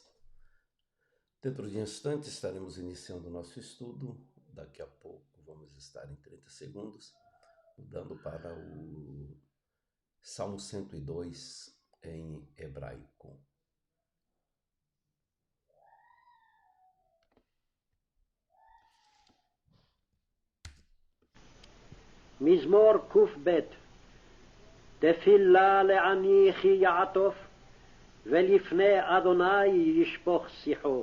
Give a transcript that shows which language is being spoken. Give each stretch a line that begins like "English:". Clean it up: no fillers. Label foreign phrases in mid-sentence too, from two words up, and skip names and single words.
Portuguese: Dentro de instantes estaremos iniciando o nosso estudo. Daqui a pouco vamos estar em 30 segundos, mudando para o Salmo 102 em hebraico.
Hebrew: מזמור ק"ב. תפילה לעני כי יעטוף, ולפני אדוני ישפוך שיחו.